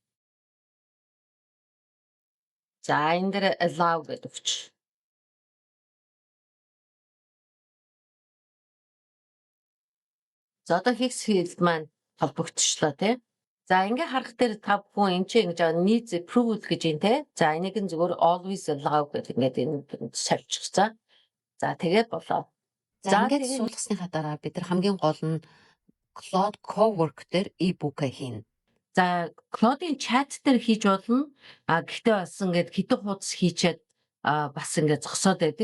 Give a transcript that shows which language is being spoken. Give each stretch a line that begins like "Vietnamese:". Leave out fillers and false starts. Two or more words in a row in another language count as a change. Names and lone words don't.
Mongolian: За энэ дээр allow гэдэг өгч. За одоо Higgsfield маань холбогдчихлоо тий. За ингээ харах дээр та бүхэн энэ чинь ингэж
English: needs approval
Mongolian: гэж юм те. За энийг нь зөвөр
English: always allow
Mongolian: гэдэг ингээд энэ сольчих. За тэгээд болоо. За ингээд суулгасныхаа дараа бид нар хамгийн гол нь Claude Cowork дээр e-book хийнэ. За Claude-ийн chat дээр хийж болно. Гэхдээ бас ингээд хэдэн хуудас хийчихэд бас ингээд зогсоод байдаг.